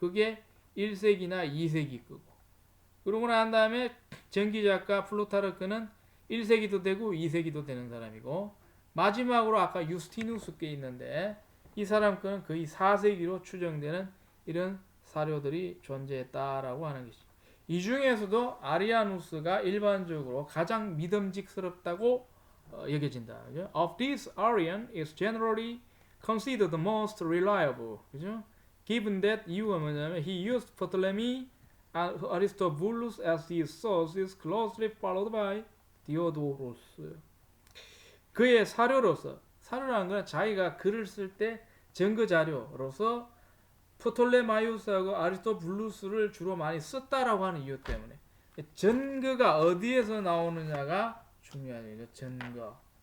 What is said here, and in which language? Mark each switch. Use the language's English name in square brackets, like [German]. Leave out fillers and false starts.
[Korean] 그게 1세기나 2세기 거고. 그러고 난 다음에 전기작가 플루타르크는 1세기도 되고 2세기도 되는 사람이고 마지막으로 아까 유스티누스 게 있는데 이 사람 거는 거의 4세기로 추정되는 이런 사료들이 존재했다라고 하는 것이죠. 이 중에서도 아리아누스가 일반적으로 가장 믿음직스럽다고 여겨진다. 그죠? [English] Of this, Arian is generally considered the most reliable. [Korean] 그죠? [English] Given that [Korean] 이유가 뭐냐면 [English] he used Ptolemy and Aristobulus as his sources, closely followed by Diodorus. [Korean] 그의 사료라는 건 자기가 글을 쓸 때 증거 자료로서 프톨레마이우스하고 아리스토블루스를 주로 많이 썼다라고 하는 이유 때문에 증거가 어디에서 나오느냐가 중요하죠. 증거.